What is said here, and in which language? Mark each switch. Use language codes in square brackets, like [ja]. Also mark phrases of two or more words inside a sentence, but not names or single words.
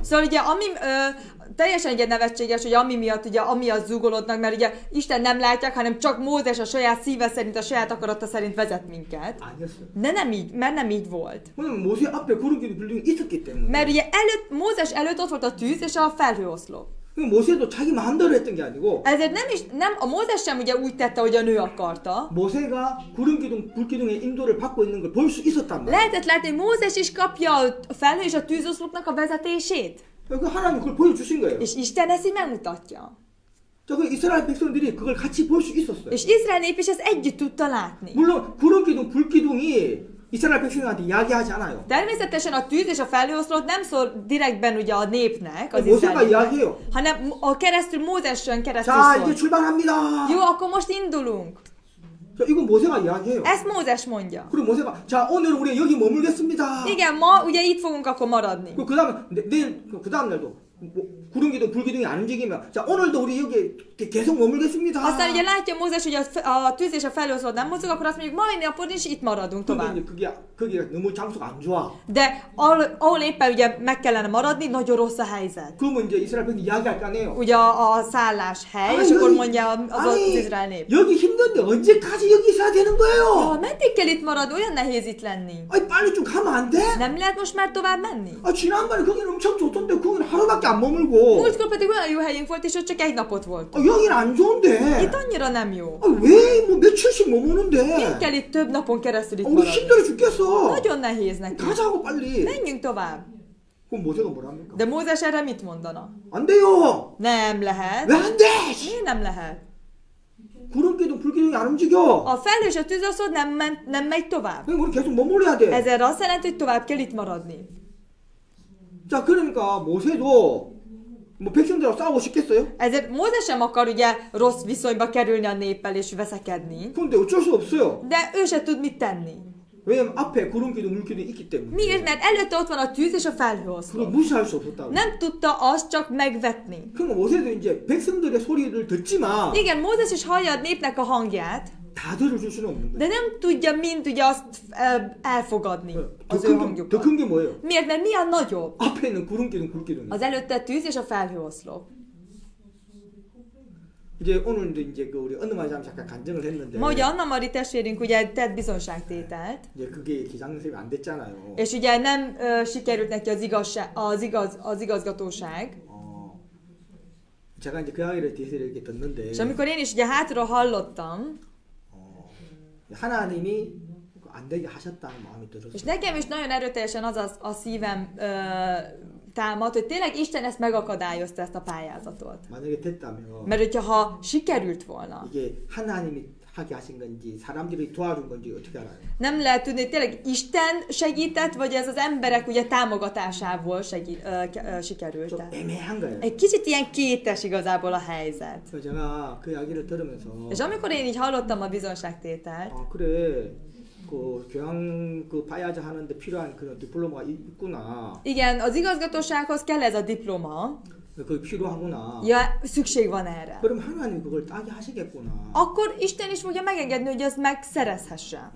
[hu] Szóval ugye ami teljesen ugye nevetséges, hogy ami miatt ugye amiatt zúgolódnak, mert ugye Isten nem látják, hanem csak Mózes a saját szíve szerint, a saját akarata szerint vezet minket. [ko] 아니었어요. [hu] De nem így, mert nem így volt. [ko] 왜냐면 모세 앞에 구름 기둥 불 기둥이 있었기 때문에. [hu] Mert ugye Mózes előtt ott volt a tűz és a felhőoszlop. [ko] 모세도 자기 마음대로 했던 게 아니고 [hu] Ezért a Mózes sem ugye úgy tette, hogy a nő akarta. [ko] 모세가 구름 기둥 불 기둥의 인도를 받고 있는 걸 볼 수 있었단 말이에요. [hu] Lehetett látni, hogy Mózes is kapja a felhő és a tűzoszlopnak a vezetését. [ko] 그 하나님 그걸 보여주신 거예요. [hu] És Isten ezt így megmutatja. [ko] 자, 그 이스라엘 백성들이 그걸 같이 볼 수 있었어요. [hu] És Izrael nép is ezt együtt tudta látni. [ko] 물론 구름 기둥 불 기둥이 이스라엘 백성한테 이야기하지 않아요. [hu] Természetesen a tűz és a felhőoszlop nem szól direktben ugye a népnek, az [ko] 모세가 [hu] Izrael [ko] 이야기해요. [hu] hanem a keresztül, Mózesen keresztül [ko] 자, [hu] szól. [ko] 이제 출발합니다. [hu] Jó, akkor most indulunk. [ko] 자, 이건 모세가 이야기해요. [hu] Ezt Mózes mondja. [ko] 그리고 모세가 자, 오늘 우리 여기 머물겠습니다. [hu] Igen, ma ugye itt fogunk akkor maradni. [ko] 그다음에 내일 그다음 날도 구름 기둥 불 기둥이 안 움직이면 자, 오늘도 우리 여기 계속 머물겠습니다. [hu] Aztán ugye látja Mózes, hogy a tűz és a felhőoszlop nem mozog, akkor azt mondjuk mai napon is itt maradunk tovább. [ko] 근데 이제 그게 너무 장소가 안 좋아. [hu] De ahol éppen ugye meg kellene maradni, nagyon rossz a helyzet. [ko] 그러면 이제 이스라엘 백성이 이야기할 거 아니에요. [hu] Ugye a szállás hely, és akkor mondja az Izrael nép. [ko] 여기 힘든데 언제까지 여기 있어야 되는 거예요? [hu] Meddig kell itt maradni? Olyan nehéz itt lenni. [ko] 아니 빨리 좀 가면 안 돼? [hu] Nem lehet most már tovább menni? [ko] 아, 지난번에 거기는 엄청 좋던데 거기는 하루밖에 안 머물고. [hu] Múltkor pedig olyan jó helyünk volt, és ott csak egy napot volt. [ko] 아, 여기는 안 좋은데. [hu] Itt annyira nem jó. [ko] 아, 왜 뭐 며칠씩 머무는데? [hu] Miért kell itt több napon keresztül itt [ko] 우리 [hu] maradni? [ko] 힘들어 죽겠어. [hu] Nagyon nehéz neki. [ko] 가자고 빨리. [hu] Menjünk tovább. [ko] 그럼 모세가 뭐라 합니까? [hu] De Mózes erre mit mondana? [ko] 안 돼요. [hu] Nem lehet. [ko] 왜 안 돼? [hu] Miért nem lehet? [ko] 구름 기둥 불 기둥이 안 움직여. [hu] A felhő és a tűzoszlop nem megy tovább. [ko] 그럼 우리 계속 머물러야 돼. [hu] Ezzel azt jelenti, hogy tovább kell itt maradni. [ko] 자, 그러니까 모세도 뭐 백성들하고 싸우고 싶겠어요? [hu] Ezért Mózes sem akar ugye rossz viszonyba kerülni a néppel és veszekedni. [ko] 그런데 어쩔 수 없어요. [hu] De ő se tud mit tenni. [ko] 왜냐면 앞에 구름 기둥 물 기둥이 있기 때문에. [hu] Miért? Mert előtte ott van a tűz és a [ko] 그걸 [hu] felhőoszlop. [ko] 무시할 수 없었다고. [hu] Nem tudta azt csak megvetni. [ko] 그러니까 모세도 이제 백성들의 소리를 듣지만 [hu] Igen, Mózes is hallja a népnek a hangját, [ko] 다 들어줄 수는 없는 거예요. [hu] de nem tudja mind ugye azt elfogadni az ő [ko] 더 [hu] hangjukat. [ko] 큰 게 뭐예요? [hu] Miért? Mert mi a nagyobb? [ko] 앞에 있는 구름 기둥, 불 기둥. [hu] Az előtte tűz és a felhőoszlop. [ko] 이제 오늘도 이제 그 우리 언어만 잠깐 간증을 했는데. [hu] Ma ugye Anna Mari testvérünk ugye tett bizonságtételt, [ko] 이제 그게 기장선생님이 안 됐잖아요. [hu] és ugye nem sikerült neki az igazgatóság. [ko] 제가 이제 그 이야기를 뒤에서 이렇게 듣는데. [hu] És amikor én is ugye hátulról hallottam, [ko] 하나님이 안 되게 하셨다는 마음이 들었어요. [hu] és nekem is nagyon erőteljesen az a szívem támad, hogy tényleg Isten ezt megakadályozta, ezt a pályázatot. [ko] 만약에 됐다면. [hu] Mert hogyha sikerült volna, [ko] 이게 하나님이 하게 하신 건지 사람들이 도와준 건지 어떻게 알아요? [hu] nem lehet tudni, hogy tényleg Isten segített, vagy ez az emberek ugye támogatásából sikerült. [ko] 좀 애매한 거예요. [hu] Egy kicsit ilyen kétes igazából a helyzet. [ko] 그래서 제가 그 이야기를 들으면서. [hu] És amikor én így hallottam a bizonságtételt, [ko] 그래. 그 교양 그 파야자 하는데 필요한 그런 디플로마가 있구나. [hu] igen, az igazgatósághoz kell ez a diploma. [ko] 그게 필요하구나. [hu] Ja, szükség van erre. [ko] 그럼 하나님 그걸 따게 하시겠구나. [hu] Akkor Isten is fogja megengedni, hogy azt megszerezhesse.